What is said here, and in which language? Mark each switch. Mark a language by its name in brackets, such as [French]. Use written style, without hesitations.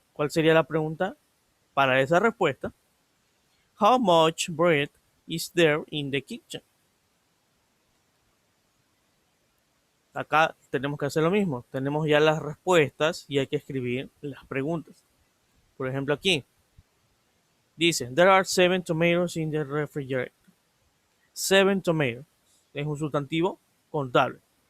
[Spanish] ¿Cuál sería la pregunta para esa respuesta? [English] How much bread is there in the kitchen? [Spanish] Acá tenemos que hacer lo mismo. Tenemos ya las respuestas y hay que escribir las preguntas. Por ejemplo, aquí dice, [English] there are 7 tomatoes in the refrigerator. [Spanish] 7 tomatoes es un sustantivo contable.